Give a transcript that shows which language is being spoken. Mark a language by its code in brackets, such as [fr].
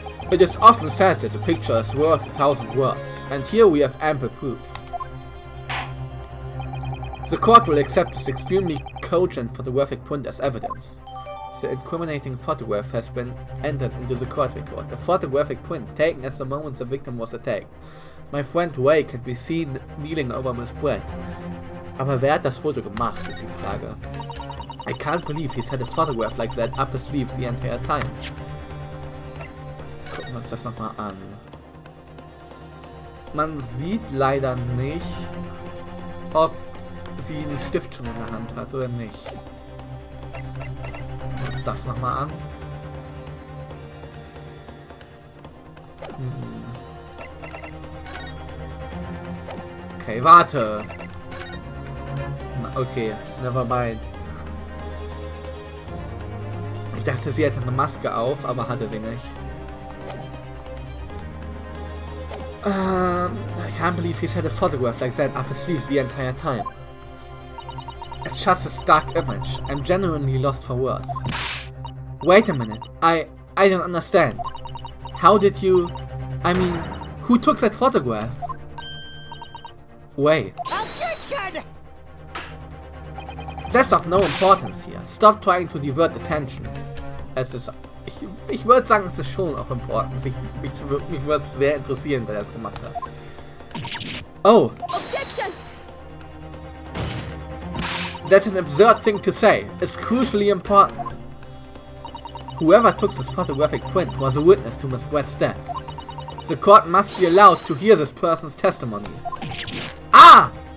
[en] It is often said that a picture is worth 1,000 words, and here we have ample proof. The court will accept this extremely cogent photographic print as evidence. The incriminating photograph has been entered into the court record. A photographic print taken at the moment the victim was attacked. My friend Ray can be seen kneeling over Miss Brett. [de] Aber wer hat das Foto gemacht, ist die Frage. [en] I can't believe he's had a photograph like that up his sleeves the entire time. [de] Gucken wir uns das nochmal an. Man sieht leider nicht, ob sie einen Stift schon in der Hand hat oder nicht. Gucken wir uns das nochmal an. [en] Okay, [de] warte. [en] Okay, never mind. [de] Ich dachte, sie hätte eine Maske auf, aber hatte sie nicht. [en] I can't believe he's had a photograph like that up his sleeves the entire time. It's just a stark image. I'm genuinely lost for words. Wait a minute. I don't understand. How did you... I mean, who took that photograph? Wait. Objection! That's of no importance here. Stop trying to divert attention. [de] Es ist... Ich würde sagen, es ist schon [en] of importance. [de] Mich würde es sehr interessieren, wer das gemacht hat. Oh! [en] Objection! That's an absurd thing to say. It's crucially important. Whoever took this photographic print was a witness to Miss Brett's death. The court must be allowed to hear this person's testimony. Ah!